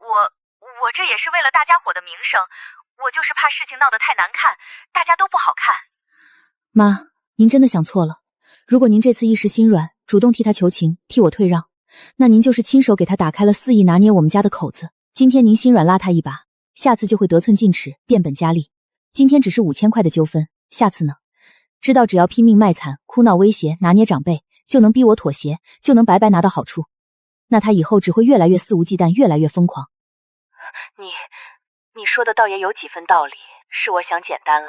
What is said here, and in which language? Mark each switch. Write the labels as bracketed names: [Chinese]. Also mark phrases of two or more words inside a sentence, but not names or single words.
[Chinese] 我這也是為了大家伙的名聲，我就是怕事情鬧得太難看，大家都不好看。媽，您真的想錯了。如果您這次一時心軟，主動替他求情，替我退讓，那您就是親手給他打開了肆意拿捏我們家的口子。今天您心軟拉他一把，下次就會得寸進尺，變本加厲。今天只是5000塊的糾紛，下次呢？知道只要拼命賣慘、哭鬧威脅、拿捏長輩，就能逼我妥協，就能白白拿到好處。那他以後只會越來越肆無忌憚，越來越瘋狂。你說的倒也有幾分道理，是我想簡單了。